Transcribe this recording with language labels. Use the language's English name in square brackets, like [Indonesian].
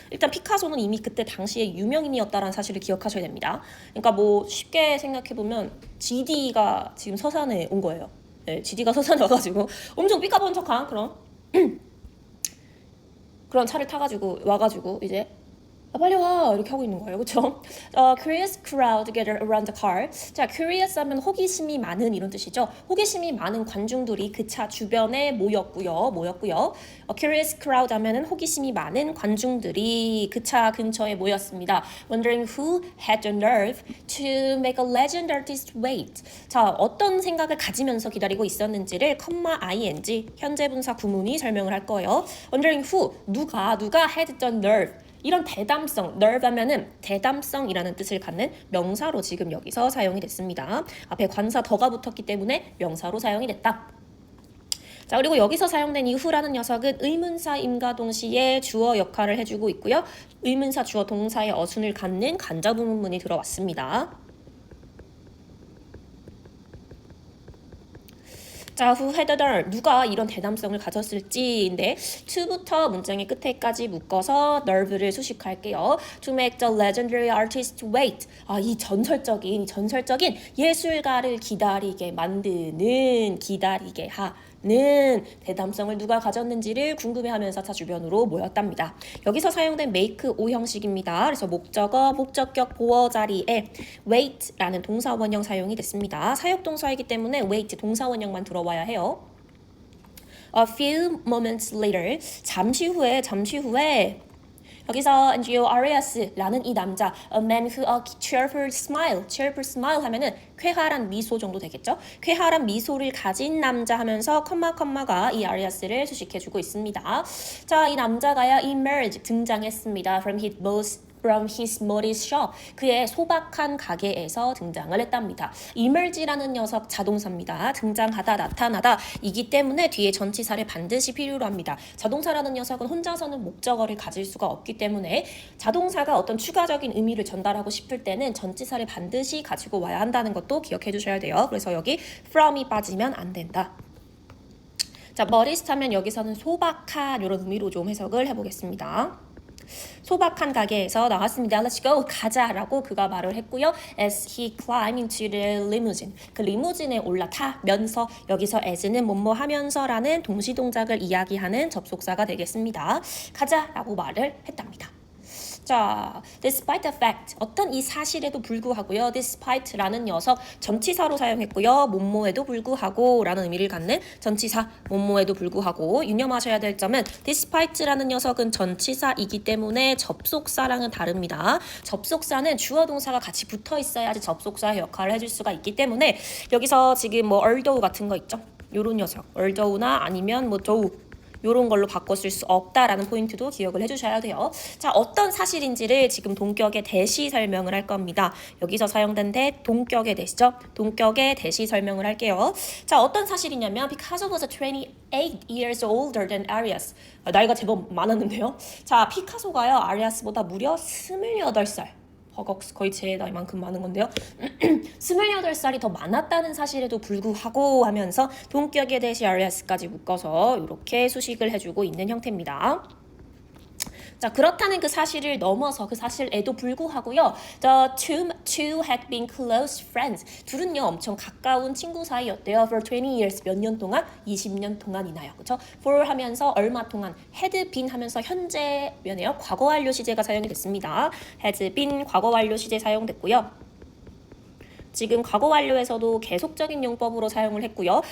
[Korean] 일단 피카소는 이미 그때 당시에 유명인이었다라는 사실을 기억하셔야 됩니다. 그러니까 뭐 쉽게 생각해보면 GD가 지금 서산에 온 거예요. 네, GD가 서산에 와가지고 엄청 삐까번쩍한 그런 차를 타가지고 와가지고 이제 빨리 와 이렇게 하고 있는 거예요. 그렇죠? [English] Curious crowd gathered around the car. [Korean] 자, curious 하면 호기심이 많은 이런 뜻이죠. 호기심이 많은 관중들이 그 차 주변에 모였고요. [English] Curious crowd [Korean] 하면은 호기심이 많은 관중들이 그 차 근처에 모였습니다. [English] Wondering who had the nerve to make a legend artist wait. [Korean] 자, 어떤 생각을 가지면서 기다리고 있었는지를 ing 현재 분사 구문이 설명을 할 거예요. [English] Wondering who [Korean] 누가 [English] had the nerve [Korean] 이런 대담성, nerve 하면은 대담성이라는 뜻을 갖는 명사로 지금 여기서 사용이 됐습니다. 앞에 관사 더가 붙었기 때문에 명사로 사용이 됐다. 자, 그리고 여기서 사용된 이 who라는 녀석은 의문사임과 동시에 주어 역할을 해주고 있고요. 의문사 주어 동사의 어순을 갖는 간접의문문이 들어왔습니다. 자, [English] who had the nerve, [Korean] 누가 이런 대담성을 가졌을지인데 to부터 문장의 끝에까지 묶어서 nerve를 수식할게요. [English] To make the legendary artist wait. [Korean] 이 전설적인 예술가를 기다리게 만드는, 기다리게 하는 대담성을 누가 가졌는지를 궁금해하면서 차 주변으로 모였답니다. 여기서 사용된 make O 형식입니다. 그래서 목적어, 목적격 보어 자리에 wait라는 동사원형 사용이 됐습니다. 사역동사이기 때문에 wait 동사원형만 들어와야 해요. [English] A few moments later, [Korean] 잠시 후에 여기서 [English] Angio Arias라는 이 남자, a man who a cheerful smile 하면은 [Korean] 쾌활한 미소 정도 되겠죠. 쾌활한 미소를 가진 남자 하면서 컴마가 이 아리아스를 수식해주고 있습니다. 자, 이 남자가요 emerge 등장했습니다. [English] From his modest shop. [Korean] 그의 소박한 가게에서 등장을 했답니다. emerge라는 녀석 자동사입니다. 등장하다, 나타나다 이기 때문에 뒤에 전치사를 반드시 필요로 합니다. 자동사라는 녀석은 혼자서는 목적어를 가질 수가 없기 때문에 자동사가 어떤 추가적인 의미를 전달하고 싶을 때는 전치사를 반드시 가지고 와야 한다는 것도 기억해 주셔야 돼요. 그래서 여기 from이 빠지면 안 된다. 자, modest 하면 여기서는 소박한 이런 의미로 좀 해석을 해보겠습니다. 소박한 가게에서 나왔습니다. [English] Let's go, [Korean] 가자라고 그가 말을 했고요. [English] As he climbed into the limousine. [Korean] 그 리무진에 올라타면서 여기서 as는 뭐뭐 하면서라는 동시동작을 이야기하는 접속사가 되겠습니다. 가자라고 말을 했답니다. 자, [English] despite the fact, [Korean] 어떤 이 사실에도 불구하고요. despite라는 녀석 전치사로 사용했고요. 뭐뭐에도 불구하고 라는 의미를 갖는 전치사 뭐뭐에도 불구하고 유념하셔야 될 점은 despite라는 녀석은 전치사이기 때문에 접속사랑은 다릅니다. 접속사는 주어 동사가 같이 붙어 있어야지 접속사의 역할을 해줄 수가 있기 때문에 여기서 지금 뭐 although 같은 거 있죠? 요런 녀석 although나 아니면 뭐 though 이런 걸로 바꿔 쓸 수 없다라는 포인트도 기억을 해주셔야 돼요. 자, 어떤 사실인지를 지금 동격의 대시 설명을 할 겁니다. 여기서 사용된 대 동격의 대시죠. 동격의 대시 설명을 할게요. [English] 자, [Korean] 어떤 사실이냐면 [English] Picasso was 28 years older than Arias. [Korean] 나이가 제법 많았는데요. 자, 피카소가요 아리아스보다 무려 28살. 거의 제 나이만큼 많은 건데요. 28살이 더 많았다는 사실에도 불구하고 하면서 동격의 대시 아리아스까지 묶어서 이렇게 수식을 해주고 있는 형태입니다. 자, 그렇다는 그 사실을 넘어서 그 사실에도 불구하고요. [English] The two had been close friends. [Korean] 둘은요 엄청 가까운 친구 사이였대요. [English] For 20 years [Korean] 몇 년 동안? 20년 동안이나요. 그렇죠? For 하면서 얼마 동안 had been 하면서 현재면에요. 과거 완료 시제가 사용이 됐습니다. has been 과거 완료 시제 사용됐고요. 지금 과거 완료에서도 계속적인 용법으로 사용을 했고요.